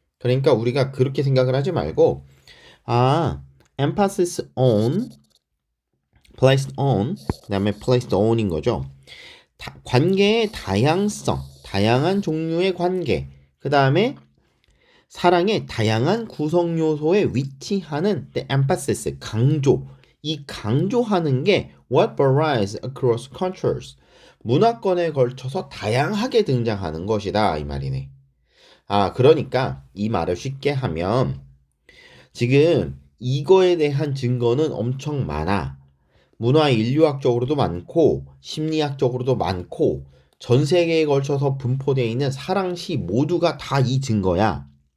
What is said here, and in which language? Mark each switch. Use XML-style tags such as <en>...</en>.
<ko>그러니까 우리가 그렇게 생각을 하지 말고</ko> <en>emphasis on, placed on,</en> <ko>그 다음에</ko> <en>placed on</en> <ko>인 거죠. 관계의 다양성, 다양한 종류의 관계, 그 다음에 사랑의 다양한 구성 요소에 위치하는</ko> <en>the emphasis,</en> <ko>강조. 이 강조하는 게</ko> <en>what varies across cultures.</en> <ko>문화권에 걸쳐서 다양하게 등장하는 것이다 이 말이네. 그러니까 이 말을 쉽게 하면 지금 이거에 대한 증거는 엄청 많아. 문화 인류학적으로도 많고 심리학적으로도 많고 전 세계에 걸쳐서 분포되어 있는 사랑시 모두가 다 이 증거야.</ko>